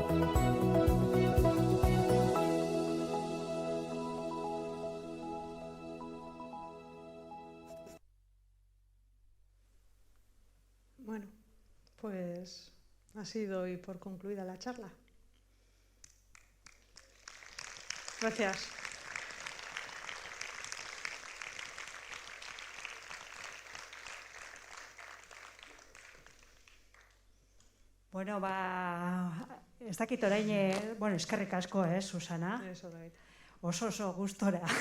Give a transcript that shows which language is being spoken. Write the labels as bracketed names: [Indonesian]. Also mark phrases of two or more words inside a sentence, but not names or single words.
[Spanish] Bueno, pues ha sido hoy por concluida la charla. Gracias. [Basque] Bueno, ez dakit orain, eskerrik asko, Susana. Oso gustora.